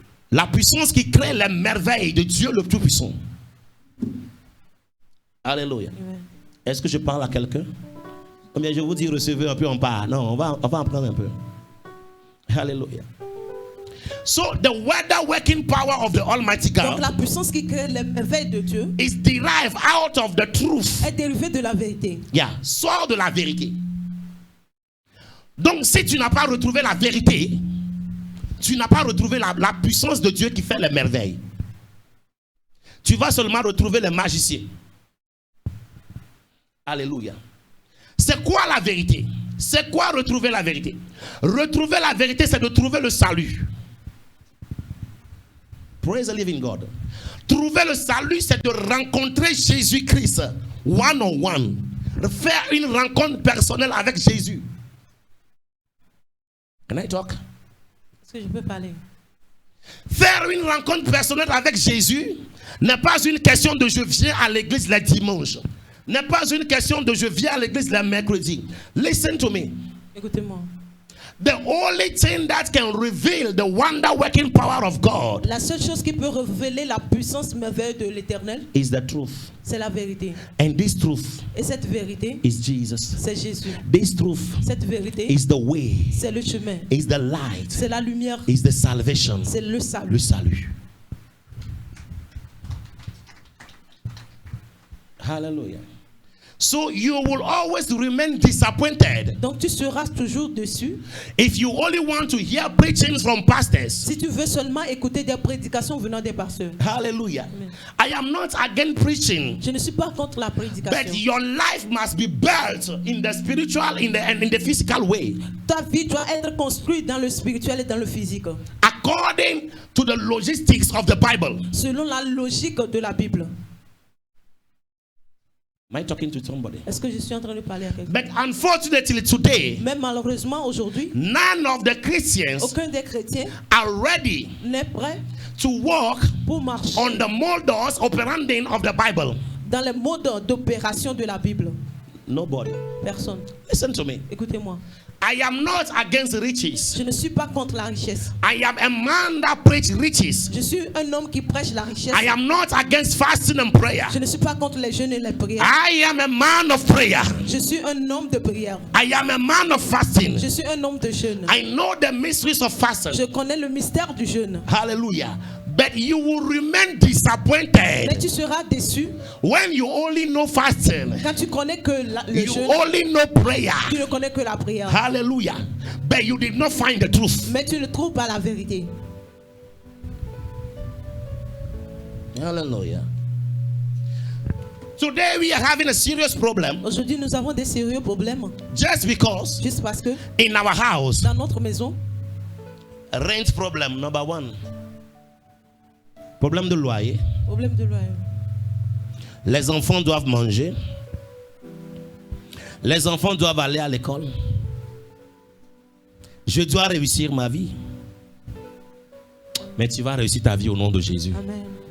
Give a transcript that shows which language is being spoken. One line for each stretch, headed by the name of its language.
French: La puissance qui crée les merveilles de Dieu le Tout-Puissant. Alléluia. Est-ce que je parle à quelqu'un? Ou bien je vous dis recevez un peu, on part. Non, on va en prendre un peu. Alléluia.
English: So the wonder-working power of the Almighty
French: Donc
English: God
French: la puissance qui crée les merveilles de Dieu
English: is derived out of the truth.
French: est dérivée de la vérité. Yeah, sort de la vérité. Donc si tu n'as pas retrouvé la vérité, tu n'as pas retrouvé la puissance de Dieu qui fait les merveilles. Tu vas seulement retrouver les magiciens. Alléluia. C'est quoi la vérité? C'est quoi retrouver la vérité? Retrouver la vérité, c'est de trouver le salut.
English: Praise the living God.
French: Trouver le salut, c'est de rencontrer Jésus-Christ
English: one on one,
French: faire une rencontre personnelle avec Jésus.
English: Can I talk?
French: Est-ce que je peux parler? Faire une rencontre personnelle avec Jésus n'est pas une question de je viens à l'église le dimanche. N'est pas une question de je viens à l'église le mercredi.
English: Listen to me.
French: Écoutez-moi.
English: The only thing that can reveal the wonder working power of God
French: La seule chose qui peut révéler la puissance merveilleuse de l'Éternel,
English: is the truth.
French: c'est la vérité.
English: And this truth
French: Et cette vérité,
English: is Jesus.
French: c'est Jésus.
English: This truth
French: Cette vérité,
English: is the way,
French: c'est le chemin.
English: is the light,
French: C'est la lumière.
English: is the salvation.
French: C'est le salut. Le salut.
English: Hallelujah. So you will always remain disappointed
French: Donc tu seras toujours dessus.
English: if you only want to hear preachings from pastors.
French: Si tu veux seulement écouter des prédications venant des pasteurs.
English: Hallelujah. Amen. I am not against preaching,
French: Je ne suis pas contre la
English: but
French: prédication.
English: your life must be built in the spiritual, and in the physical way,
French: Ta vie doit être construite dans le spirituel et dans le physique.
English: according to the logistics of the Bible.
French: Selon la logique de la Bible.
English: Am I talking to somebody?
French: Est-ce que je suis en train de parler à quelqu'un?
English: But unfortunately today,
French: Mais malheureusement aujourd'hui,
English: none of the Christians
French: aucun des chrétiens
English: are ready
French: n'est prêt
English: to walk
French: pour marcher
English: on the modus operandi of the Bible.
French: dans les modes d'opération de la Bible.
English: Nobody.
French: Personne.
English: Listen to me.
French: Écoutez-moi.
English: I am not against riches.
French: Je ne suis pas contre la richesse.
English: I am a man that preaches riches.
French: Je suis un homme qui prêche la richesse.
English: I am not against fasting and prayer.
French: Je ne suis pas contre les jeûnes et les prières.
English: I am a man of prayer.
French: Je suis un homme de prière.
English: I am a man of fasting.
French: Je suis un homme de jeûne.
English: I know the mysteries of fasting.
French: Je connais le mystère du jeûne.
English: Hallelujah. But you will remain
French: Mais
English: disappointed
French: tu seras déçu
English: when you only know fasting.
French: quand tu connais que le
English: You
French: jeûne.
English: only know prayer.
French: Tu ne connais que la prière.
English: Hallelujah. But you did not find the truth.
French: Mais tu ne trouves pas la vérité.
English: Hallelujah. Today we are having a serious problem
French: Aujourd'hui, nous avons des sérieux problèmes.
English: just because
French: Juste parce que
English: in our house,
French: dans notre maison,
English: rent problem number one.
French: Problème de loyer. problème de loyer. Les enfants doivent manger. Les enfants doivent aller à l'école. Je dois réussir ma vie. Mais tu vas réussir ta vie au nom de Jésus. Amen.